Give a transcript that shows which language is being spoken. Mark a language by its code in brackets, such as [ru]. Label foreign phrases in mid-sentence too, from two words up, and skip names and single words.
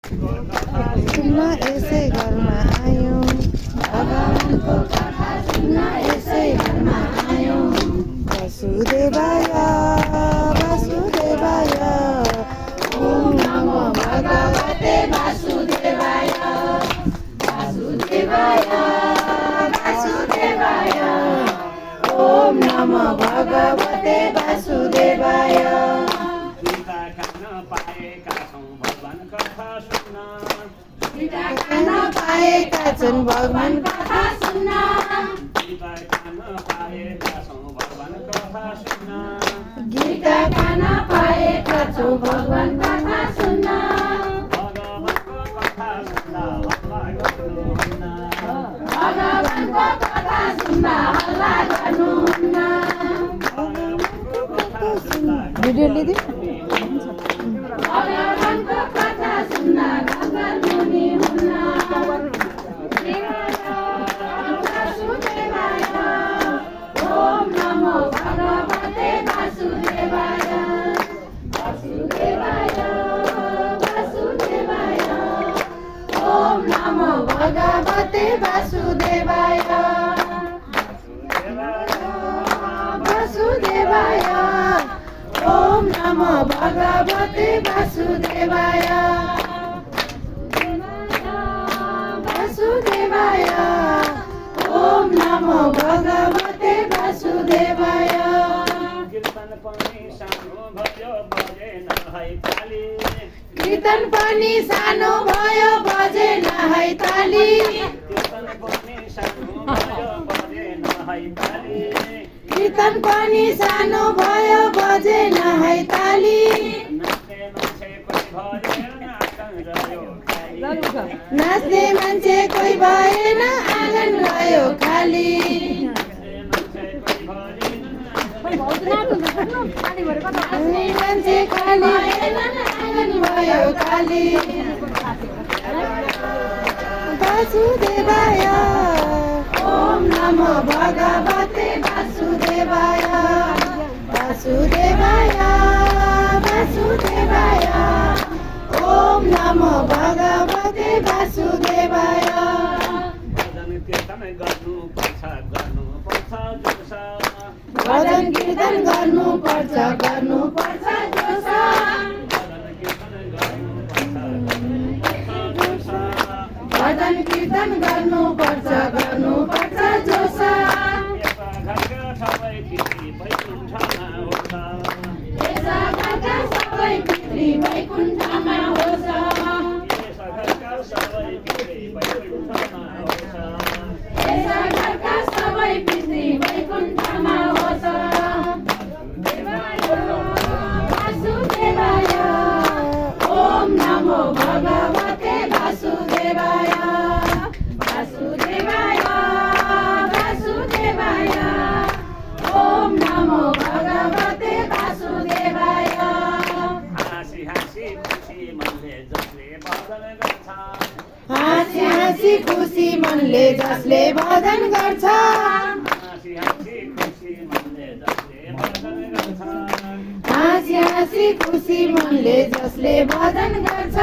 [ne] सुन्न यसै घरमा आयौँ, भगवानको कथा सुन्न यसै घरमा आयौँ। [sa] वासुदेवाय वासुदेवाय ओम नमो भगवते वासुदेवाय वासुदेवाय वासुदेवाय ओम नमो भगवते वासुदेवाय। [ne] खान पाएका छन् भगवान कथा सुन्न, गीता खान पाएका छौँ भगवान कथा सुन्न। भगवानको कथा सुन्दा हल्ला गर्नुहुन्न। भिडियो लिँदै भगवानको कथा सुन्दा गर्नुहुने हुन्न। [sa] वासुदेवाय ओम नमो भगवते वासुदेवाय वासुदेवाय वासुदेवाय ओम नमो भगवते वासुदेवाय वासुदेवाय ओम नमो भगवते वासुदेवाय वासुदेवाय ओम नमो भगवते वासुदेवाय। [ne] कीर्तन पनि सानो भयो बजेन है ताली, कीर्तन पनि सानो भयो बजेन है ताली, कीर्तन पनि सानो भयो बजेन है ताली, कीर्तन पनि सानो भयो बजेन है ताली। नाच्ने मान्छे कोही भएन आँगन रह्यो खाली, नाच्ने मान्छे खाली आँगन भयो खाली। [sa] वासुदेवाय ओम नमो भगवते वासुदेवाय वासुदेवाय वासुदेवाय ओम नमो भगवते वासुदेवाय। [ne] भजन कीर्तन गर्नुपर्छ जोस, भजन कीर्तन गर्नुपर्छ जोस। सबै पितृ वैकुण्ठमा होस्, घरका सबै पितृ वैकुण्ठमा होस्। [sa] वासुदेवाय ओम नमो भगवते वासुदेवाय वासुदेवाय वासुदेवाय ओम नमो भगवते वासुदेवाय। [ne] हाँसी हाँसी खुसी मनले जसले भजन गर्छ, हाँसी हाँसी खुसी मनले जसले भजन गर्छ, हाँसी हाँसी खुसी मनले जसले भजन गर्छ, हाँसी हाँसी खुसी मनले जसले भजन गर्छ।